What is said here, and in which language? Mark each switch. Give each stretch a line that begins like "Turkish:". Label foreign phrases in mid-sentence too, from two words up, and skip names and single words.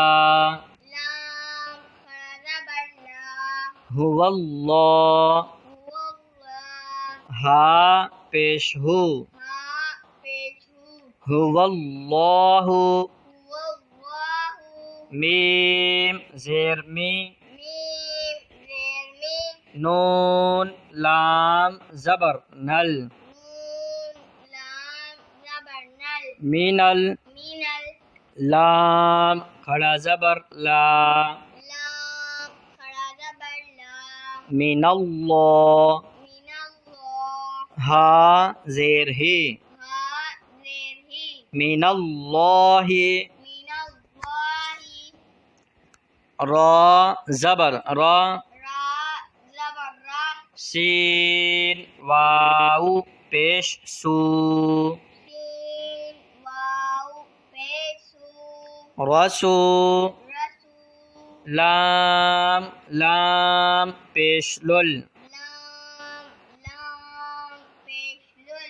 Urdu: لام کھڑا زبر لا،
Arabic: هو اللہ، هو اللہ،
Urdu: ہا پیش ہو، ہا پیش
Arabic: هو اللہ، هو اللہ،
Urdu: میم زیر می، میم زیر می، نون لام زبر نل، نون لام زبر نل،
Arabic: مینل مینل
Urdu: لام کھڑا زبر لا، لام کھڑا زبر لا،
Arabic: من اللہ، من اللہ،
Urdu: ہا زیر ہی، ہا زیر ہی،
Arabic: من اللہ، من اللہ،
Urdu: را زبر را، را زبر را، سین واو پیش سو، سین واو پیش سو،
Arabic: رسو رسو،
Urdu: لام لام پیش لل، لام لام پیش لل،